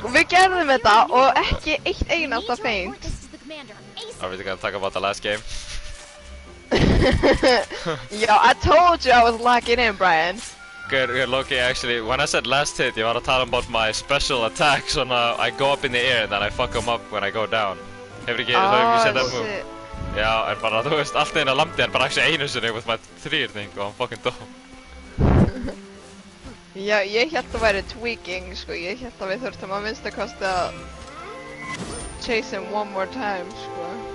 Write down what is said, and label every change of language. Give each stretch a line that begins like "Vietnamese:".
Icelandic: Við gerðum þetta og ekki eitt einasta feint.
English: Are we gonna talk about the last game? Yo, I told you I was locking in, Brian. Good, Loki, actually, when I said last hit, you wanna tell him about my special attack, so now I go up in the air and then I fuck him up when I go down.
Icelandic: Hefur ekki séð
English: that move? Shit.
Icelandic: Já, en bara, þú veist, allt einu lamdi hann bara actually einu sinni
English: with my
Icelandic: þrýrning og hann fucking dó. Já, ég hélt að væri tweaking, sko, ég hélt að við þurftum að minnstakosti að
English: chase him one more time,
Icelandic: sko.